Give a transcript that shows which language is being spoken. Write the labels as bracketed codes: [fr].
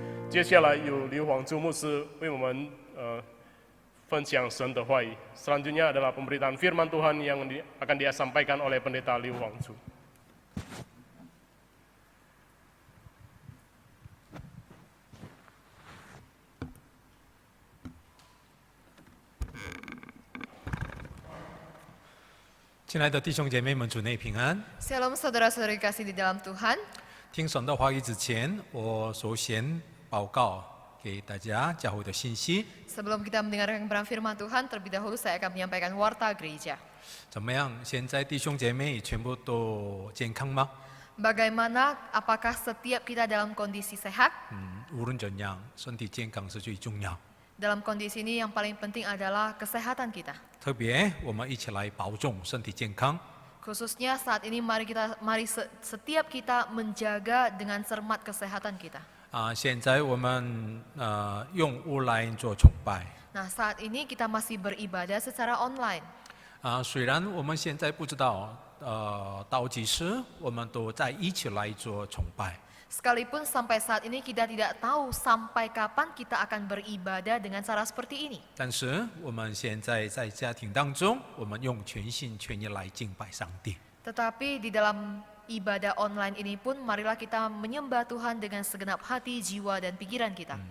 [zh] 接下来有刘黄柱牧师为我们分享神的话语。 [id] Selanjutnya adalah pemberitaan firman Tuhan yang akan dia sampaikan oleh pendeta Liu Huangzu。 [zh] 亲爱的弟兄姐妹们，主内平安。 [id] Shalom saudara-saudari kasih di dalam Tuhan. [zh] 听神的话语之前，我首先报告给大家教会的信息。 [id] Sebelum kita mendengarkan kebenaran firman Tuhan, terlebih dahulu saya akan menyampaikan warta gereja. [zh] 怎么样？现在弟兄姐妹全部都健康吗？ [id] Bagaimana, apakah setiap kita dalam kondisi sehat? [zh] 无论怎样，身体健康是最重要。 [id] Dalam kondisi ini yang paling penting adalah kesehatan kita. [zh] 特别，我们一起来保重身体健康。 [id] Khususnya saat ini mari setiap kita menjaga dengan cermat kesehatan kita. [zh] 现在我们用online做崇拜。 [id] Nah, saat ini kita masih beribadah secara online. [zh] 虽然我们现在不知道倒计时，我们都在一起来做崇拜。 [id] Sekalipun sampai saat ini kita tidak tahu sampai kapan kita akan beribadah dengan cara seperti ini. [zh] 但是我们现在在家庭当中，我们用全心全意来敬拜上帝。 [id] Tetapi di dalam ibadah online ini pun marilah kita menyembah Tuhan dengan segenap hati, jiwa, dan pikiran kita.